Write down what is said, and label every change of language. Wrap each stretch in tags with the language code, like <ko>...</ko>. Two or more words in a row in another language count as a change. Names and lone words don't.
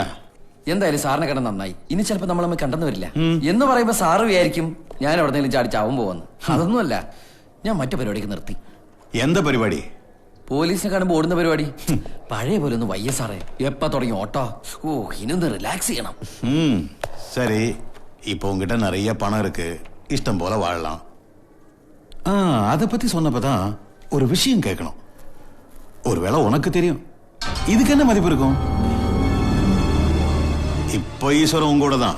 <ml>എന്തായാലും സാറിനെ കണ്ട നന്നായി. ഇനി ചിലപ്പോ നമ്മൾ തമ്മിൽ കണ്ടെന്ന് വരില്ല എന്ന് പറയുമ്പോ സാറ് വിചാരിക്കും ഞാൻ എവിടെന്നെങ്കിലും ചാടി ചാവും പോവന്ന്. അതൊന്നുമല്ല, ഞാൻ മറ്റു പരിപാടിക്ക് നിർത്തി. എന്താ പരിപാടി? പോലീസിനെ കാണുമ്പോ ഓടുന്ന പരിപാടി. പഴയ പോലെ ഒന്ന് വയ്യ സാറേ. എപ്പ തുടങ്ങി ഓട്ടോ? ഓ ഇനൊന്ന് റിലാക്സ് ചെയ്യണം.</ml> <ta>சரி, இப்போ உங்ககிட்ட நிறைய பணம் இருக்கு, இஷ்டம் போல வாழலாம். அதை பத்தி சொன்னப்பதான் ஒரு விஷயம் கேட்கணும். ஒருவேளை உனக்கு தெரியும், இதுக்கு என்ன மதிப்பு இருக்கும்? இப்ப ஈஸ்வரன் உங்களோட தான்.</ta>